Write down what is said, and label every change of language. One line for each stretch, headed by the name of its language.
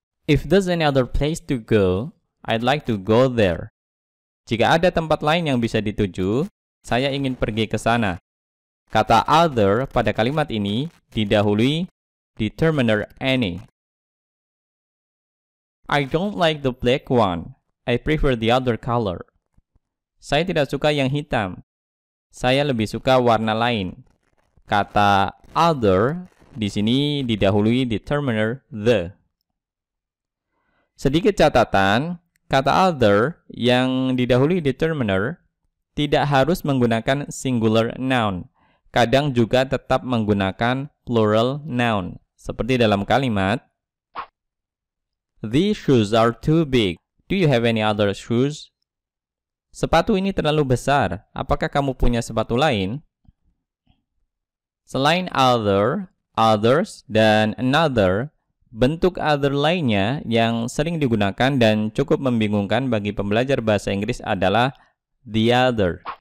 English: If there's any other place to go, I'd like to go there.
Indonesian: Jika ada tempat lain yang bisa dituju, saya ingin pergi ke sana. Kata other pada kalimat ini didahului determiner any.
English: I don't like the black one. I prefer the other color.
Indonesian: Saya tidak suka yang hitam. Saya lebih suka warna lain. Kata other di sini didahului determiner the. Sedikit catatan, kata other yang didahului determiner tidak harus menggunakan singular noun. Kadang juga tetap menggunakan plural noun. Seperti dalam kalimat,
English: these shoes are too big. Do you have any other shoes?
Indonesian: Sepatu ini terlalu besar. Apakah kamu punya sepatu lain? Selain other, others, dan another, Bentuk other lainnya yang sering digunakan dan cukup membingungkan bagi pembelajar bahasa Inggris adalah the other.